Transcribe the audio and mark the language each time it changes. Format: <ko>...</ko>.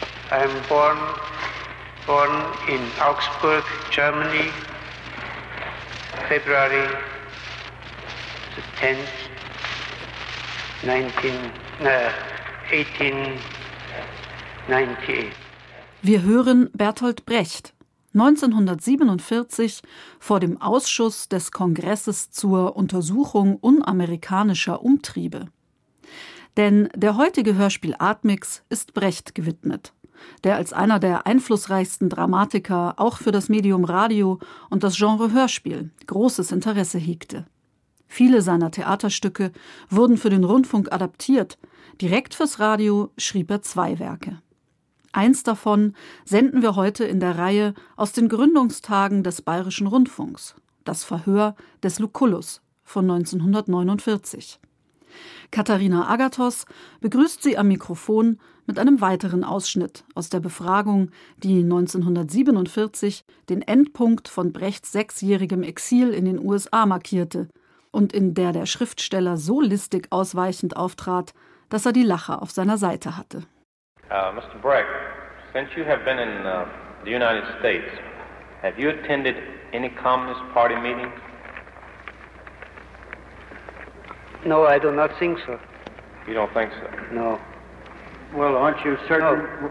<en>I'm born in Augsburg, Germany, February the 10th, 1898.</en> <de>Wir hören Bertolt Brecht, 1947 vor dem Ausschuss des Kongresses zur Untersuchung unamerikanischer Umtriebe. Denn der heutige Hörspiel Artmix ist Brecht gewidmet, der als einer der einflussreichsten Dramatiker auch für das Medium Radio und das Genre Hörspiel großes Interesse hegte. Viele seiner Theaterstücke wurden für den Rundfunk adaptiert. Direkt fürs Radio schrieb er zwei Werke. Eins davon senden wir heute in der Reihe aus den Gründungstagen des Bayerischen Rundfunks, das Verhör des Lucullus von 1949. Katharina Agathos begrüßt Sie am Mikrofon mit einem weiteren Ausschnitt aus der Befragung, die 1947 den Endpunkt von Brechts sechsjährigem Exil in den USA markierte und in der der Schriftsteller so listig ausweichend auftrat, dass er die Lacher auf seiner Seite hatte.</de> <en>Mr. Brecht, since you have been in the United States, have you attended any Communist Party meetings? No, I do not think so. You don't think so? No. Well, aren't you certain?</en>